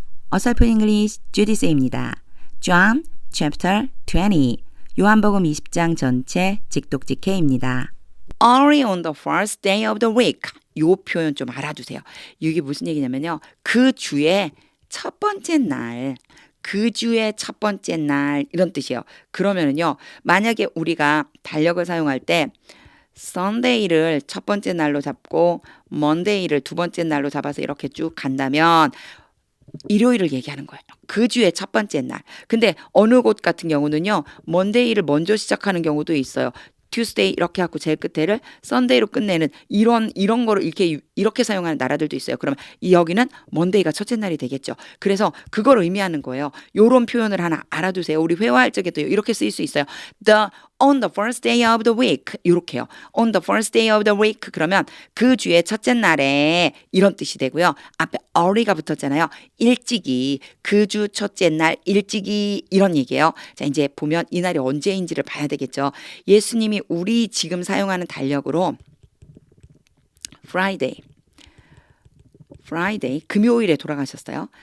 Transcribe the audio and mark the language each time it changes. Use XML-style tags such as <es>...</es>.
<ko>어설픈 잉글리시 주디스입니다.</ko> <en>John chapter 20</en> <ko>요한복음 20장 전체 직독직해입니다.</ko> <en>Early on the first day of the week</en> <ko>요 표현 좀 알아두세요. 이게 무슨 얘기냐면요. 그 주의 첫 번째 날 그 주의 첫 번째 날 이런 뜻이에요. 그러면은요. 만약에 우리가 달력을 사용할 때 Sunday를 첫 번째 날로 잡고 Monday를 두 번째 날로 잡아서 이렇게 쭉 간다면 일요일을 얘기하는 거예요. 그 주의 첫 번째 날. 근데 어느 곳 같은 경우는요. Monday를 먼저 시작하는 경우도 있어요. Tuesday 이렇게 하고 제일 끝에를 Sunday로 끝내는 이런 거를 이렇게 사용하는 나라들도 있어요. 그러면 여기는 Monday가 첫째 날이 되겠죠. 그래서 그걸 의미하는 거예요. 요런 표현을 하나 알아두세요. 우리 회화할 적에도 이렇게 쓰일 수 있어요.</ko> <en>On the first day of the week</en> <ko>이렇게요.</ko> <en>On the first day of the week</en> <ko>그러면 그 주의 첫째 날에 이런 뜻이 되고요. 앞에 early가 붙었잖아요. 일찍이 그 주 첫째 날 일찍이 이런 얘기예요. 자 이제 보면 이 날이 언제인지를 봐야 되겠죠. 예수님이 우리 지금 사용하는 달력으로 Friday 금요일에 돌아가셨어요.</ko>